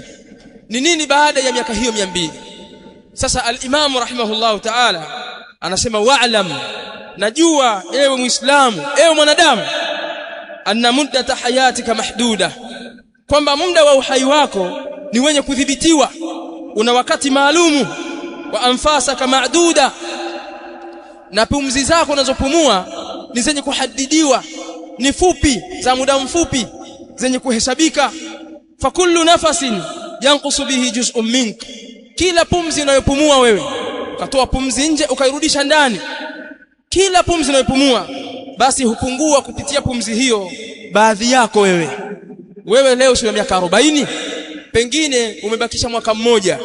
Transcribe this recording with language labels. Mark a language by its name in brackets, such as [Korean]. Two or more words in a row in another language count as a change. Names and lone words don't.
[Swahili] Ni nini baada ya miaka hiyo 200? Sasa [Arabic] al-Imam rahimahullah ta'ala [Swahili] anasema wa'lam, najua ewe Muislamu, ewe mwanadamu, [Arabic] anna muddata hayatika mahduda, [Swahili] kwamba muda wa uhai wako ni wenye kudhibitiwa, una wakati maalumu. [Arabic] Wa anfasaka ma'duda, [Swahili] na pumzi zako unazopumua ni zenye kuhadidiwa, ni fupi, za muda mfupi, zenye kuhesabika. [Arabic] Fa kullu nafasin yanqusu bihi juz'un mink, [Swahili] kila pumzi unayopumua wewe, ukatoa pumzi nje ukairudisha ndani, kila pumzi unayopumua basi hupungua kupitia pumzi hiyo baadhi yako wewe. Wewe leo una miaka 40, pengine umebakisha mwaka mmoja.